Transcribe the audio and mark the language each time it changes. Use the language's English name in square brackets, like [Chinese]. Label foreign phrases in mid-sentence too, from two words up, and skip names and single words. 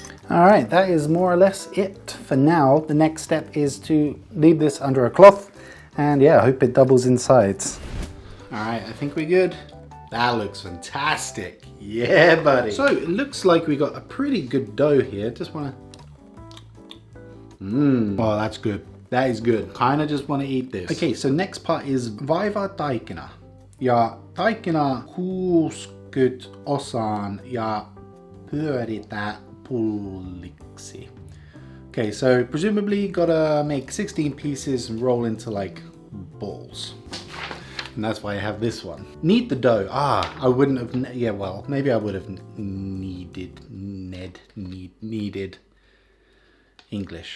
[English] All right, that is more or less it for now. The next step is to leave this under a cloth, and yeah, I hope it doubles in sides. All right, I think we're good. That looks fantastic. Yeah, buddy. So it looks like we got a pretty good dough here. Just wanna, oh, that's good. That is good. Kinda just wanna eat this. Okay, so next part is [Finnish] vaiva taikina. Ja taikina 60 osaan ja pyöritään pulliksi. [English] Okay, so presumably you gotta make 16 pieces and roll into like balls. And that's why I have this one. Knead the dough. I wouldn't have, yeah, well, maybe I would have needed English.